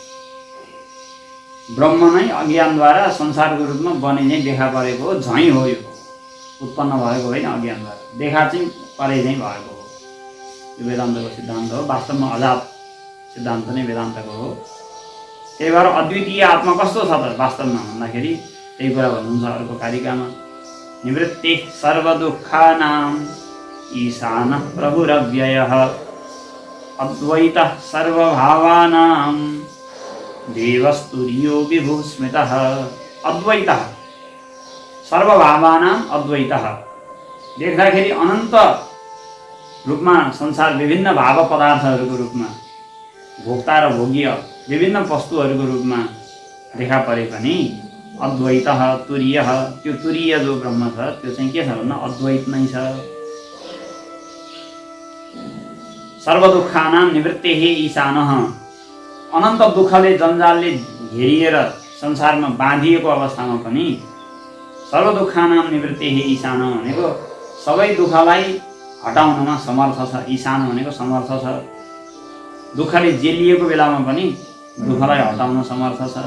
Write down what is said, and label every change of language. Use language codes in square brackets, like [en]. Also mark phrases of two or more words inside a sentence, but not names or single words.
[ne] ब्रह्म नै अज्ञानद्वारा संसारको रूपमा बने चाहिँ देखा परेको हो, झैँ हो। यो उत्पन्न भएको होइन, अज्ञानद्वारा देखा चाहिँ परे चाहिँ भएको हो। यो वेदान्तको सिद्धान्त हो, वास्तवमा अजात सिद्धान्त नै वेदान्तको हो। त्यही भएर अद्वितीय आत्मा कस्तो छ त वास्तवमा भन्दाखेरि त्यही कुरा भन्नुहुन्छ अर्को कारिकामा, [sa] निवृत्ति सर्वदुःखानां ईशानः प्रभुरव्ययः अद्वैतः सर्वभावानां देवस्तुर्यो विभुस्मृतः। अद्वैतः सर्वभावानां अद्वैतः, [ne] देख्दाखेरि अनन्त रूपमा संसार विभिन्न भाव पदार्थहरूको रूपमा भोक्ता र भोग्य विभिन्न वस्तुहरूको रूपमा देखा परे पनि [sa] अद्वैतः तुरीयः, [ne] त्यो तुरीय जो ब्रह्म छ त्यो चाहिँ के छ भन्दा अद्वैत नै छ। [sa] सर्वदुःखानां निवृत्तिः ईशानः, [ne] अनन्त दुःखले जन्जालले घेरिएर संसारमा बाँधिएको अवस्थामा पनि [sa] सर्वदुःखानां निवृत्तिः ईशान [ne] भनेको सबै दुःखलाई हटाउनमा समर्थ छ। ईशान भनेको समर्थ छ, दुःखले जेलिएको बेलामा पनि दुःखलाई हटाउन समर्थ छ।